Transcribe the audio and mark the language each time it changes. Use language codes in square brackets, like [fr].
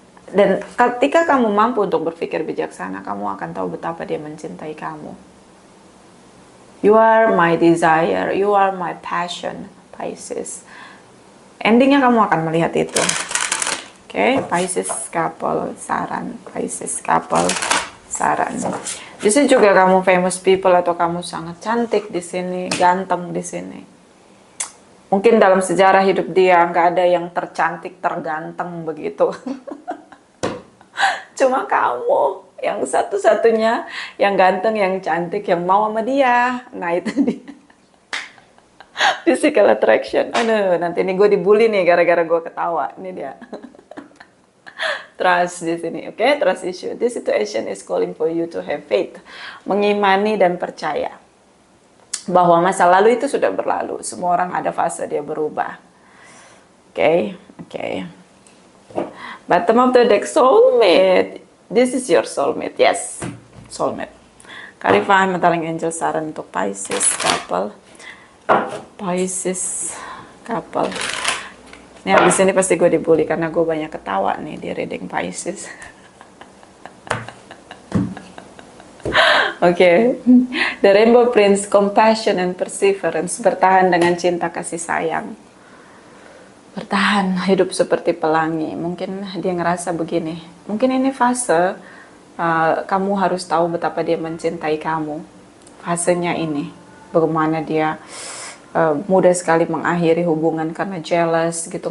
[id] Dan ketika kamu mampu untuk berpikir bijaksana, kamu akan tahu betapa dia mencintai kamu. [en] You are my desire, you are my passion, Pisces. [id] Endingnya kamu akan melihat itu. Oke, Pisces couple, saran. Pisces couple, saran. Bisa juga kamu [en] famous people [id] atau kamu sangat cantik di sini, ganteng di sini. Mungkin dalam sejarah hidup dia nggak ada yang tercantik, terganteng begitu. Cuma kamu yang satu-satunya yang ganteng, yang cantik, yang mau sama dia. Nah itu dia. [en] Physical attraction. [id] Aduh, nanti ini gue dibully nih gara-gara gue ketawa. Ini dia. Trust di sini, oke? Trust issue. [en] This situation is calling for you to have faith. [id] Mengimani dan percaya bahwa masa lalu itu sudah berlalu. Semua orang ada fase dia berubah. Oke. [en] Bottom of the deck, soulmate. This is your soulmate. Yes, soulmate. Clarify Metaling Angel [id] saran untuk [en] Pisces couple. [id] Pisces couple. Nih abis ini pasti gue dibully karena gue banyak ketawa nih di reading Pisces. Oke. [en] The Rainbow Prince, compassion and perseverance. [id] Bertahan dengan cinta kasih sayang. Bertahan, hidup seperti pelangi. Mungkin dia ngerasa begini. Mungkin ini fase kamu harus tahu betapa dia mencintai kamu. Fasenya ini. Bagaimana dia mudah sekali mengakhiri hubungan karena jealous gitu.